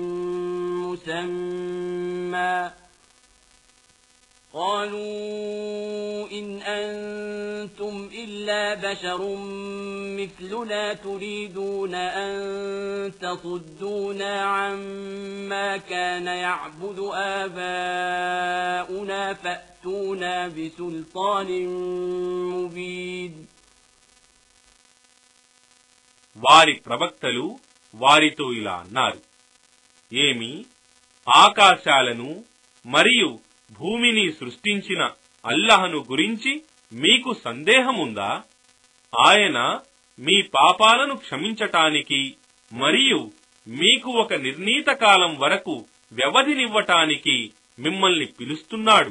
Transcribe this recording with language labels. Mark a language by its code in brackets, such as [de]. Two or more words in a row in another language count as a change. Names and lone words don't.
[ar] مسمى قالوا إن أنتم إلا بشر مثلنا تريدون أن تصدونا عما كان يعبد آباؤنا فأتونا بسلطان مبين. [te] వారి ప్రవక్తలు వారితో ఇలా అన్నారు, ఏమి ఆకాశాలను మరియు భూమిని సృష్టించిన అల్లాహ్ను గురించి మీకు సందేహముందా? ఆయన మీ పాపాలను క్షమించటానికి మరియు మీకు ఒక నిర్ణీత కాలం వరకు వ్యవధినివ్వటానికి మిమ్మల్ని పిలుస్తున్నాడు.